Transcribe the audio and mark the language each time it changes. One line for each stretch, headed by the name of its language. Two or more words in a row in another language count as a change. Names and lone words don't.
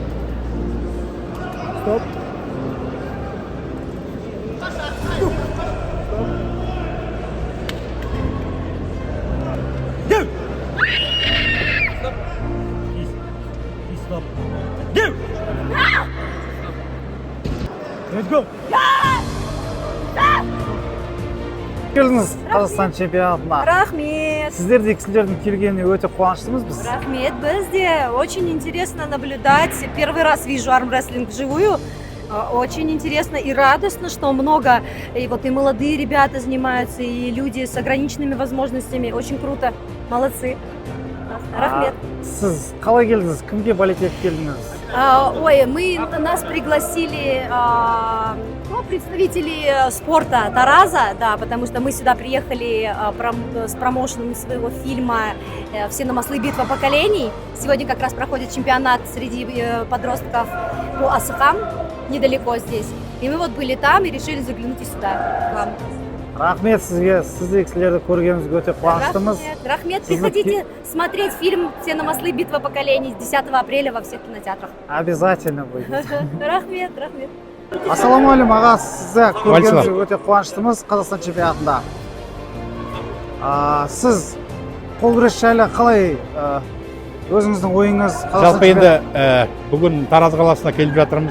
English: Stop. Go. Stop. Go. Let's go.
Kazakh: Келдіңіз Қазақстан чемпионатына. Рахмет. Сіздердей кісілердің келгеніне өте қуаныштымыз біз. Рахмет, бізде.
Russian: Очень интересно наблюдать. Первый раз вижу армрестлинг вживую. Очень интересно и радостно, что много и вот и молодые ребята занимаются, и люди с ограниченными возможностями. Очень круто. Молодцы.
Kazakh: Рахмет. Сіз қалай келдіңіз? Кімге болеть етіп келдіңіз? Ой,
Russian: нас пригласили представители спорта Тараза, да, потому что мы сюда приехали с промоушеном своего фильма «Все на маслы. Битва поколений». Сегодня как раз проходит чемпионат среди подростков по Асахам, недалеко здесь. И мы вот были там и решили заглянуть и сюда к вам.
Kazakh: Рахмет сізге, сіздей кісілерді көргенімізге өте қуаныштымыз. Рахмет,
Russian: приходите смотреть фильм «Все на маслы. Битва поколений» 10 апреля во всех кинотеатрах. Обязательно будет.
Kazakh: Рахмет, рахмет. Ассалаумағалейкум аға, сізді көргенімізге өте қуаныштымыз Қазақстан чемпионатында. Сіз қол күрес жайлы қалай өзіңіздің ойыңыз? Жалпы енді бүгін Тараз қаласына келіп жатырмыз.